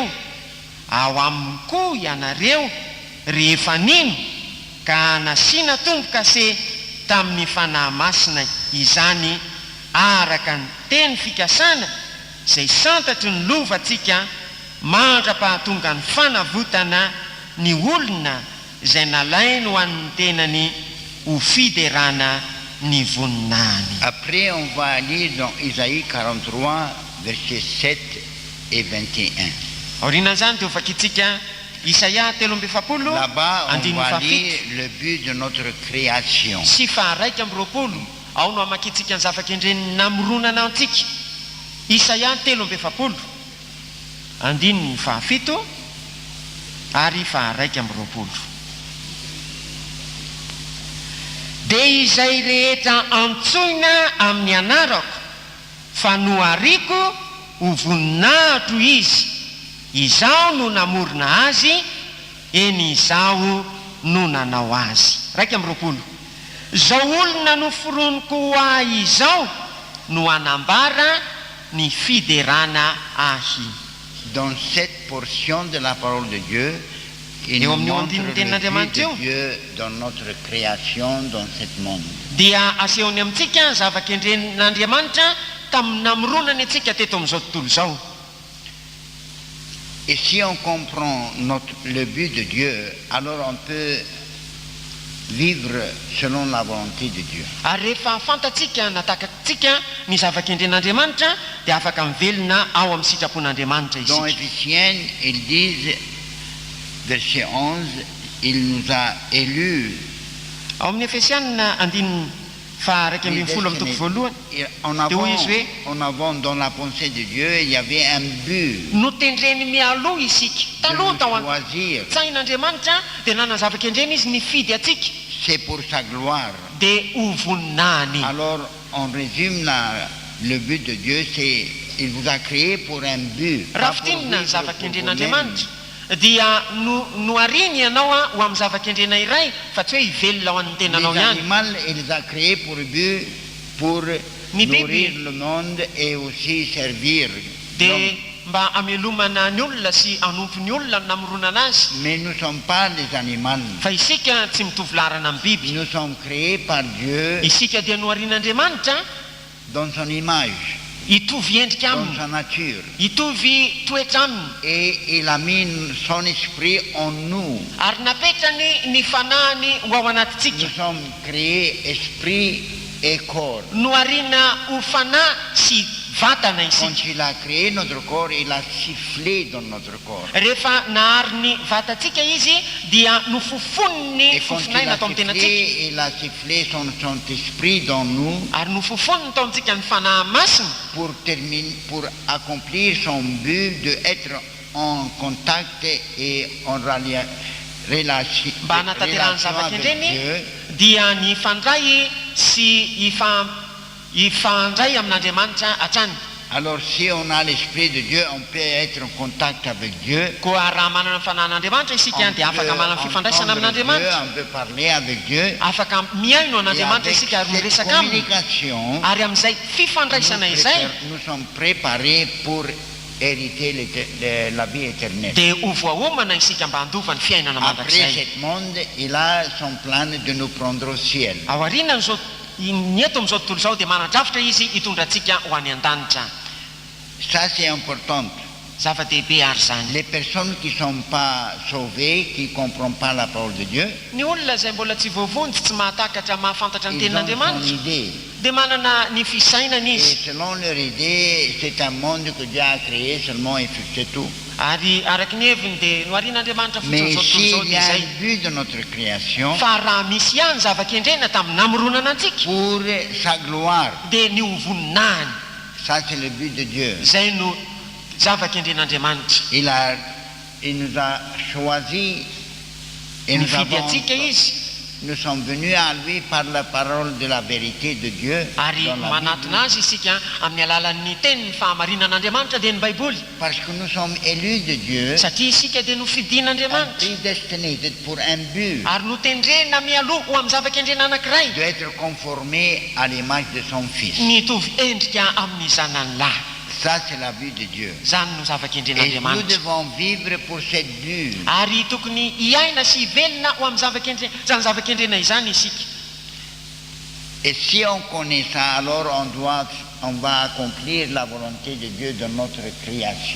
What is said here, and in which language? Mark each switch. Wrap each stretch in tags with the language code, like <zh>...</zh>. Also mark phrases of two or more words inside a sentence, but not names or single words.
<mg>ao aminy koa ianareo rehefa nino ka nasiana tombo-kase tamin'ny fanahy masina izany araka ny teny fikasana izay santatry ny lovantsika mandra-pahatonga ny fanavotana ny olona izay nalainy ho an'ny tenany ho fiderana ny voninahiny.</mg> <fr>Après, on va lire dans Isaïe 43, versets 7 et 21.</fr> <mg>Aorinan'izany dia ho vakitsika Isaia 3:20</mg> <fr>Là-bas, on</fr> <mg>andininy</mg> <fr>va</fr> <mg>fafito</mg> <fr>lire le but de notre création.</fr> <mg>sy faharaiky amby roapolo. Ao no hamakitsika ny zava-kendreniny namoronana antsika. Isaia 3:20 andininy fahafito ary faharaiky amby roapolo. Dia izay rehetra antsoina amin'ny anarako fa nohariko ho voninahitro izy, izaho no namorona azy, eny izaho no nanao azy. Raiky amby roapolo. Zao olona noforoniko ho ahy izao no anambara ny fiderana ahy.</mg> <fr>Dans cette portion de la parole de Dieu, il Et nous on nous montre dit, le nous but tenons de Dieu dans notre création, dans ce monde.</fr> <mg>Dia asehony amintsika zava-kendren'Andriamanitra tamin'ny namoronany antsika teto amin'izao tontolo izao.</mg> <fr>Et si on comprend le but de Dieu, alors on peut vivre selon la volonté de Dieu.</fr> <mg>Ary rehefa fantatsika natakatsika ny zava-kendren'Andriamanitra dia afaka mivelona ao amin'ny sitrapon'Andriamanitra</mg> <fr>Dans</fr> <mg>isika.</mg> <fr>Éphésiens, ils disent, verset 11, il nous a élus.</fr> <mg>Ao amin'ny Efesianina andininy faharaiky amby folo amin'ny toko voalohany</mg> <fr>En avant, dans la pensée de Dieu, il y avait un but.</fr> <mg>notendreny mialoha isika</mg> <fr>De</fr> <mg>taloha</mg> <fr>nous</fr> <mg>tao</mg> <fr>choisir.</fr> <mg>an-tsain'Andriamanitra dia nanana zava-kendreny izy nifidy atsika</mg> <fr>C'est pour sa gloire.</fr> <mg>dia ho voninahiny.</mg> <fr>Alors, on résume le but de Dieu, c'est il vous a créé pour un but.</fr> <mg>Raha</mg> <fr>Pas pour</fr> <mg>fitinina ny</mg> <fr>vivre</fr> <mg>zava-kendren'Andriamanitra</mg> <fr>pour</fr> <mg>dia nohariny ianao ho amin'ny zava-kendrena iray fa tsy hoe hivelona ao an'ny</mg> <fr>vous-même.</fr> <mg>tenanao</mg> <fr>Les</fr> <mg>ihany.</mg> <fr>animaux, il les a créés pour but, pour nourrir le monde et aussi servir</fr> <mg>Dia</mg> <fr>l'homme.</fr> <mg>mba amelomana ny olona sy anompo ny olona no namoronana azy.</mg> <fr>Mais nous ne sommes pas des animaux.</fr> <mg>Fa isika tsy mitovy larana amin'ny biby.</mg> <fr>Nous sommes créés par Dieu</fr> <mg>Isika dia noharin'Andriamanitra</mg> <fr>dans son image,</fr> <mg>hitovy endrika</mg> <fr>dans</fr> <mg>aminy,</mg> <fr>sa nature.</fr> <mg>hitovy toetra aminy,</mg> <fr>Et il a mis son esprit en nous.</fr> <mg>ary napetrany ny fanahiny ho ao</mg> <fr>Nous</fr> <mg>anatintsika.</mg> <fr>sommes créés esprit et corps.</fr> <mg>no ariana ho fanahy sy vatana</mg> <fr>Quand</fr> <mg>isika.</mg> <fr>il a créé notre corps, il a sifflé dans notre corps.</fr> <mg>Rehefa nahary ny vatantsika izy dia nofofony ny</mg> <fr>Et quand</fr> <mg>fofonaina tao amin'ny tenatsika,</mg> <fr>il a sifflé son Saint-Esprit dans nous</fr> <mg>ary nofofony tao amintsika ny fanahy masina</mg> <fr>pour accomplir son but d'être en contact et en relation</fr> <mg>mba hanatanterahany</mg> <fr>avec</fr> <mg>zava-kendreny</mg> <fr>Dieu.</fr> <mg>dia ny ifandray sy ifandray amin'andriamanitra hatrany.</mg> <fr>Alors si on a l'Esprit de Dieu, on peut être en contact avec Dieu.</fr> <mg>Koa raha manana ny fanahin'andriamanitra isika dia afaka manana ny fifandraisana</mg> <fr>entendre Dieu,</fr> <mg>amin'andriamanitra,</mg> <fr>on peut parler avec Dieu.</fr> <mg>afaka miaino</mg> <fr>Et</fr> <mg>an'andriamanitra</mg> <fr>avec</fr> <mg>isika ary</mg> <fr>cette</fr> <mg>miresaka aminy,</mg> <fr>communication,</fr> <mg>ary amin'izay fifandraisana izay</mg> <fr>nous sommes préparés pour hériter la vie éternelle.</fr> <mg>dia ho voaomana isika mba handova ny fiainana</mg> <fr>Après</fr> <mg>mandrakizay.</mg> <fr>ce monde, il a son plan de nous prendre au ciel.</fr> <mg>Ao aoriana n'izao ny eto amin'izao tontolo izao dia manadrafitra izy hitondra antsika ho any an-danitra.</mg> <fr>Ça, c'est important.</fr> <mg>Zava-dehibe ary zany.</mg> <fr>Les personnes qui ne sont pas sauvées, qui ne comprennent pas la parole de Dieu,</fr> <mg>Ny olona izay mbola tsy voavonjy, tsy mahatakatra mahafantatra ny</mg> <fr>ils ont son</fr> <mg>tenin'andriamanitra</mg> <fr>idée.</fr> <mg>dia manana ny fisainana</mg> <fr>Et</fr> <mg>izy,</mg> <fr>selon leur idée, c'est un monde que Dieu a créé seulement et c'est tout.</fr> <mg>ary araky ny heviny dia no arian'andriamanitra fotsiny</mg> <fr>Mais</fr> <mg>izao tontolo izao</mg> <fr>s'il y</fr> <mg>dia</mg> <fr>a</fr> <mg>izay.</mg> <fr>un but de notre création,</fr> <mg>Fa raha misy ihany zava-kendrena tamin'ny namoronana antsika</mg> <fr>pour sa gloire,</fr> <mg>dia ny hovoninahiny,</mg> <fr>ça c'est le but de Dieu.</fr> <mg>izay no zava-kendren'andriamanitra.</mg> <fr>Il nous a choisis et</fr> <mg>Nifidy antsika izy</mg> <fr>nous sommes venus à lui par la parole de la vérité de Dieu.</fr> <mg>ary</mg> <fr>dans la</fr> <mg>manatona azy isika amin'ny alalan'ny tenyny fahamarinan'andriamanitra dia ny baiboly,</mg> <fr>Parce que nous sommes élus de Dieu,</fr> <mg>satria isika dia nofidin'andriamanitra</mg> <fr>prédestinés pour un but,</fr> <mg>ary notendrena mialoha ho amin'ny zava-kendrena anankiray,</mg> <fr>d'être conformés à l'image de son Fils.</fr> <mg>nitovy endrika amin'ny zananylahy.</mg> <fr>Ça, c'est la vue de Dieu.</fr> <mg>Zany no</mg> <fr>Et nous</fr> <mg>zava-kendren'andriamanitra,</mg> <fr>devons vivre pour cette vue.</fr> <mg>ary tokony hiaina sy hivelona ho amin'ny zany zava-kendrena izany isika.</mg> <fr>Et si on connaît ça, alors on va accomplir la volonté de Dieu dans notre création.</fr>